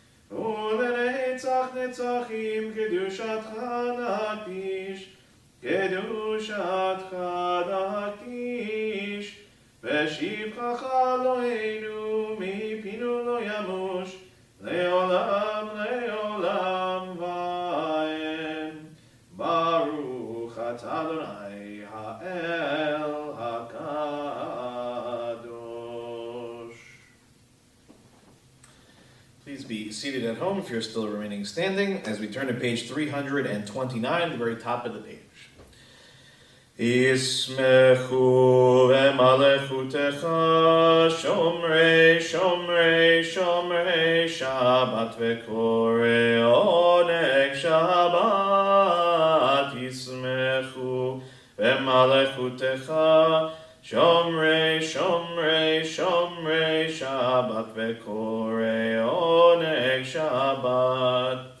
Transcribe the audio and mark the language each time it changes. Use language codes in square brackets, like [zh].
[he] ולנצח נצחים קדושתך נקדיש קדושתך נקדיש ושבחך אלוהינו מפינו לא ימוש לעולם לעולם ואין ברוך אתה אדוני האל הקדוש. [en] Please be seated at home if you're still remaining standing as we turn to page 329, the very top of the page. [he] ישמחו במלכותך שומרי שומרי שומרי שבת וקוראי עונג שבת ישמחו במלכותך שומרי שומרי שומרי שבת וקוראי עונג שבת